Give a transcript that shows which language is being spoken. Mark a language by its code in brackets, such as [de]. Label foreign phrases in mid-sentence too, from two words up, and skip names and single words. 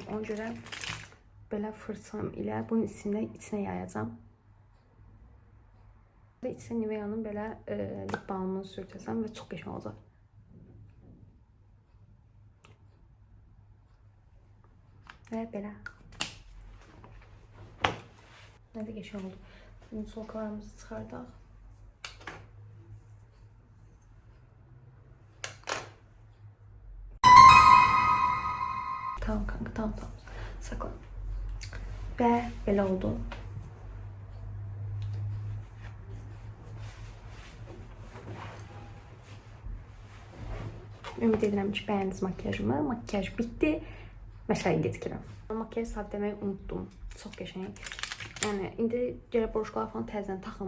[az] Ona görə belə fırçam ilə bunun içinə yayacağım. İçinə Nivea'nın belə lip balmını sürtəcəm və çox qəşəng olacaq. Və belə. [tr] Ne de geçen oldu. Şimdi solkalarımızı çıkardık. Tamam kanka tamam. Saklan. Ve böyle oldu. [az] Ümid edirəm ki beğendiniz makyajımı. Makyaj bitti. Məsələyə getirəm. Makyaj sabitləməyi unuttum. Çox qəşəng. Yani indi gərək boruşqalar falan təzədən taxım.